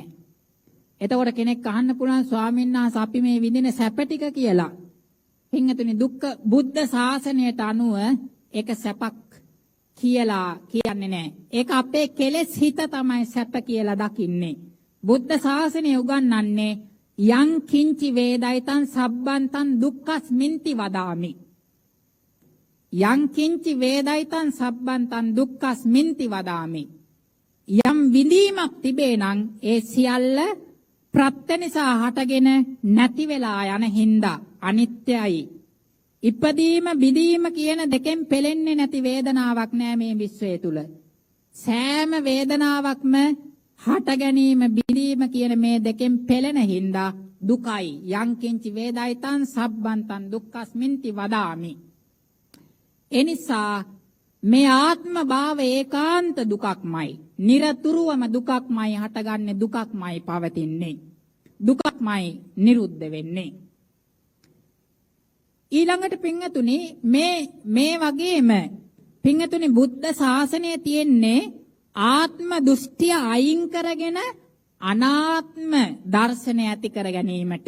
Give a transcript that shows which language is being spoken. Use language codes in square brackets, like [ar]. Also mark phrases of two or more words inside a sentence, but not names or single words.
[si] එතකොට කෙනෙක් අහන්න පුළුවන් ස්වාමීන් වහන්සේ අපි මේ විඳින සැප ටික කියලා. පින්තුනි දුක්ඛ බුද්ධ ශාසනයට අනුව ඒක සැපක් කියලා කියන්නේ නැහැ. ඒක අපේ කෙලෙස් හිත තමයි සැප කියලා දකින්නේ. බුද්ධ ශාසනය උගන්වන්නේ [pi] යං කිංචි වේදයිතං සබ්බන්තං දුක්ඛස්මින්ති වදාමි. යං කිංචි වේදයිතං සබ්බන්තං දුක්ඛස්මින්ති වදාමි. [si] යම් විඳීමක් තිබේ නම් ඒ සියල්ල ප්‍රත්‍ය නිසා හටගෙන නැති වෙලා යන හින්දා අනිත්‍යයි. ඉපදීම බිඳීම කියන දෙකෙන් පෙලෙන්නේ නැති වේදනාවක් නෑ මේ විශ්වය තුල. සෑම වේදනාවක්ම හට ගැනීම බිඳීම කියන මේ දෙකෙන් පෙලෙන හින්දා දුකයි. [pi] යං කිංචි වේදයිතං සබ්බන්තං දුක්ඛස්මින්ති වදාමි. [si] එනිසා මේ ආත්ම භාව ඒකාන්ත දුකක්මයි. නිරතුරුවම දුකක්මයි හටගන්නේ, දුකක්මයි පවතින්නේ, දුකක්මයි නිරුද්ධ වෙන්නේ. ඊළඟට පින්තුනි මේ වගේම පින්තුනි බුද්ධ ශාසනය තියෙන්නේ ආත්ම දෘෂ්ටිය අයින් කරගෙන අනාත්ම දර්ශනය ඇති කර ගැනීමට.